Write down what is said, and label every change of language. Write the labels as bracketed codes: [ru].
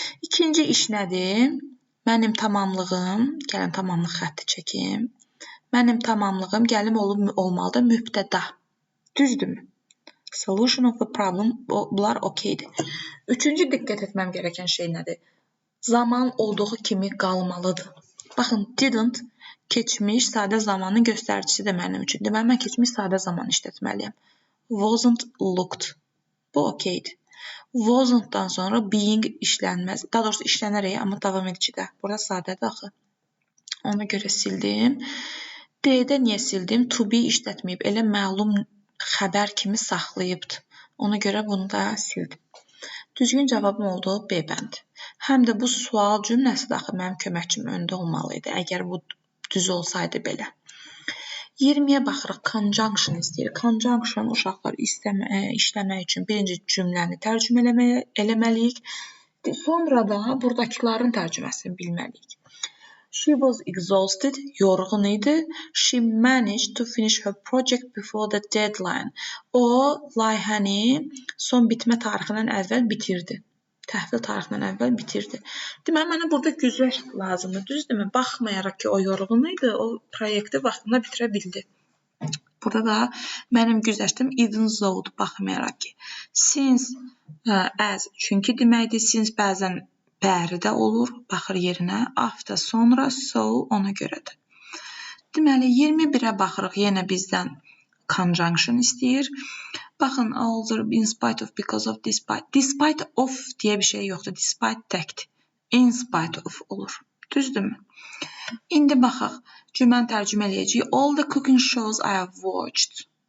[az] İkinci iş nədir? Mənim tamamlığım, gəlin tamamlıq xətti çəkim. Mənim tamamlığım gəlim olmalıdır mübtəda. Düzdürmü? [en] Solution of the problem, [az] bunlar okeydir. Üçüncü diqqət etməm gerəkən şey nədir? Zaman olduğu kimi qalmalıdır. Baxın, [en] didn't [az] keçmiş sadə zamanın göstəricisidir mənim üçün. Deməli, mən keçmiş sadə zaman işlətməliyəm. [en] Wasn't looked. [az] Bu okeydir. Wasn't-dan sonra being işlənməz. Daha doğrusu işlənərək, amma davam edicidə. Burada sadədir axı. Ona görə sildim. D-də niyə sildim? [en] To be [az] işlətməyib. Elə məlum xəbər kimi saxlayıbdır. Ona görə bunu da sildim. Düzgün cavabım oldu B bəndi. Həm də bu sual cümləsi də axı mənim köməkçim öndə olmalı idi. Əgər bu düz olsaydı belə. 20-yə baxırıq, conjunction istəyir. Conjunction uşaqlar işləmək üçün birinci cümləni tərcümə eləməliyik. Sonra da buradakıların tərcüməsini bilməliyik. [en] She was exhausted, [az] yorğun idi. [en] She managed to finish her project before the deadline. [az] O, layihəni son bitmə tarixindən əvvəl bitirdi. Təhvil tarixindən əvvəl bitirdi. Deməli, mənə burada güzəşt lazımdır, düzdürmü? Baxmayaraq ki, o yorğun idi, o proyekti vaxtında bitirə bildi. Burada da mənim güzəştim [en] even though, [az] baxmayaraq ki. [en] Since, as, [az] çünki deməkdir. [en] Since [az] bəzən bəri də olur, baxır yerinə. [en] After, [az] sonra, so, ona görədir. Deməli, 21-ə baxırıq, yenə bizdən conjunction istəyir. Baxın, [en] although, in spite of, because of, despite. Despite of [az] deyə bir şey yoxdur. Despite təkdir. [en] In spite of [az] olur. Düzdürmü? İndi baxaq. Cümləni tərcümə eləyəcəyik. [en] All the cooking shows I have watched.